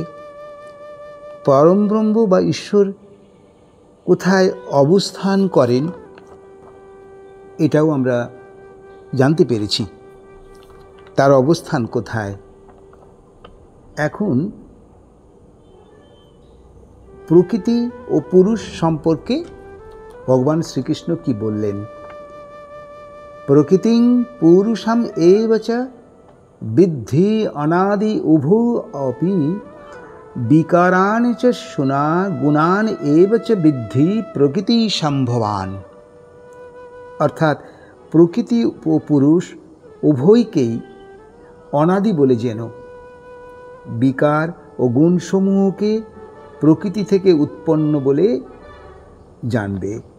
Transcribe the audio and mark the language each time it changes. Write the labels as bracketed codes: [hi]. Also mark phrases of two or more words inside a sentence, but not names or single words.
[bn] পরম ব্রহ্ম বা ঈশ্বর কোথায় অবস্থান করেন এটাও আমরা জানতে পেরেছি, তার অবস্থান কোথায়। এখন প্রকৃতি ও পুরুষ সম্পর্কে ভগবান শ্রীকৃষ্ণ কি বললেন? [sa] প্রকৃতিং পুরুষম এব চ বিদ্ধি অনাদি উভু অপি বিকারান চ শুনা গুণান এব চ বিদ্ধি প্রকৃতি সম্ভবান। [bn] অর্থাৎ প্রকৃতি ও পুরুষ উভয়কেই অনাদি বলে যেন, বিকার ও গুণসমূহকে প্রকৃতি থেকে উৎপন্ন বলে জানবে।